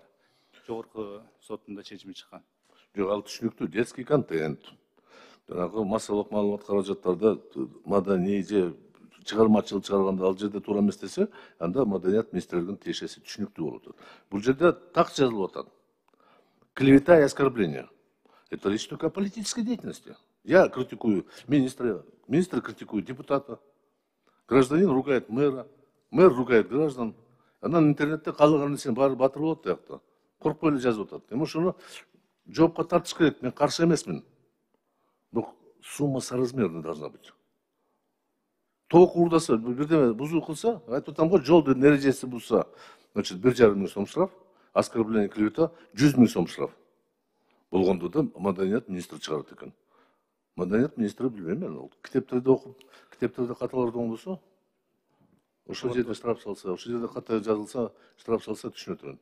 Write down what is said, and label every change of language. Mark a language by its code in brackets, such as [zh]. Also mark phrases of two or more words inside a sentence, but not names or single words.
[ky] Жогорку соттун чечими чыккан. Жок, ал түшүнүктүү, [ru] детский контент. [ky] Жанагы массалык маалымат каражаттарда маданий же чыгармачылык чыгарганда ал жерде туура эмес десе, анда маданият министрлигинин тиешеси түшүнүктүү болот. Бул жерде так жазылып атат. [ru] Клевета и оскорбление. Это речь только о политической деятельности. Я критикую министра, министр критикует депутата. Гражданин ругает мэра, мэр ругает граждан. [ky] Анан интернетте каалаган нерсенин баары батыр болот тиякта. Коркпой эле жазып атат. Эми ошону жоопко тартыш керек. Мен каршы эмесмин. Бирок [ru] сумма соразмерно должна быть. [ky] Ток уурдаса, бирдеме бузуу кылса, айтып атам го, жолдун эрежеси бузса, значит 1,5 миң сом штраф, [ru] оскорбление клевета [ky] 100 000 сом штраф. Болгондо да маданият министри чыгарат экен. Маданият министри билбейм мен, ал китептерди окуп, китептерде каталарды оңдосо, ошол жерде штраф салса, ошол жерде ката жазылса, штраф салса түшүнөт мен.